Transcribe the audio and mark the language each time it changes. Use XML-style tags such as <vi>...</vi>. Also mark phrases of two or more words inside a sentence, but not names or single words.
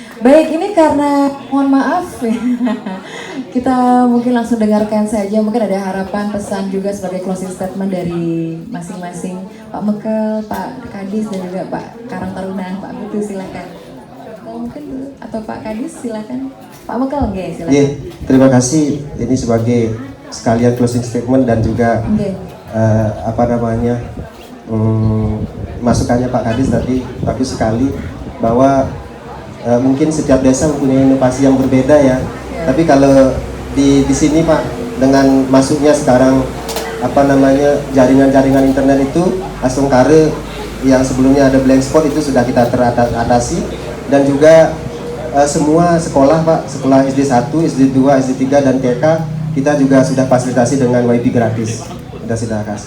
<id>Baik, ini karena mohon maaf kita mungkin langsung dengarkan saja, mungkin ada harapan pesan juga sebagai</id> <en>closing statement</en> <id>dari masing-masing Pak Mekel, Pak Kadis dan juga Pak Karang Taruna. Pak Putu silakan. Mungkin dulu atau Pak Kadis silakan. Pak Mekel nggih silakan. Yeah, terima kasih ini sebagai sekalian</id> <en>closing statement</en> <id>dan juga masukannya Pak Kadis tadi bagus sekali bahwa mungkin setiap desa mempunyai inovasi yang berbeda ya. Tapi kalau di sini Pak, dengan masuknya sekarang jaringan-jaringan internet itu, Astengkare yang sebelumnya ada</id> <en>blank spot</en> <id>itu sudah kita teratasi, dan juga semua sekolah Pak, sekolah SD 1, SD 2, SD 3 dan TK kita juga sudah fasilitasi dengan WiFi gratis, sudah kasih.</id>